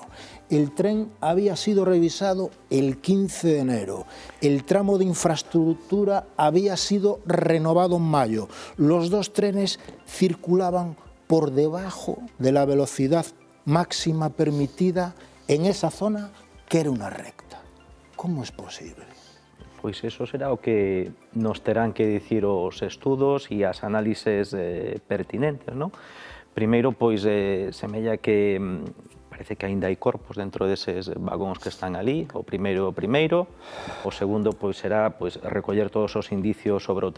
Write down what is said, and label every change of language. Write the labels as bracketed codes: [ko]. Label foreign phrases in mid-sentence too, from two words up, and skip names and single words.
[es] El tren había sido revisado el 15 de enero, el tramo de infraestructura había sido renovado en mayo, los 2 trenes circulaban por debajo de la velocidad máxima permitida en esa zona que era una recta. [gl] Como é posible? Pois eso será o que nos terán que dicir os estudos e as análises pertinentes, non? Primeiro, pois, semella que parece que aínda hai corpos dentro deses vagóns que están ali, o primeiro, o segundo, pois, será pois, recoller todos os indicios sobre o